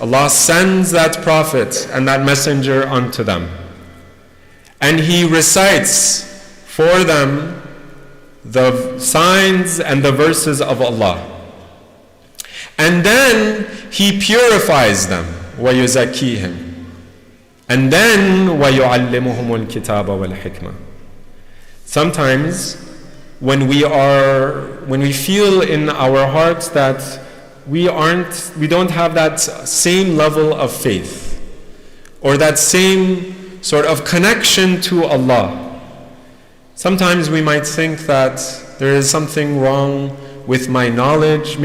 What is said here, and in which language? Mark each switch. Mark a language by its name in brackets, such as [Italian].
[English] Allah sends that prophet and that messenger unto them. And He recites for them the signs and the verses of Allah. And then He purifies them, [Arabic] وَيُزَكِّيهِمْ. [English] And then [Arabic] وَيُعَلِّمُهُمُ الْكِتَابَ وَالْحِكْمَةِ. [English] Sometimes when we feel in our hearts that we don't have that same level of faith or that same sort of connection to Allah, sometimes we might think that there is something wrong with my knowledge.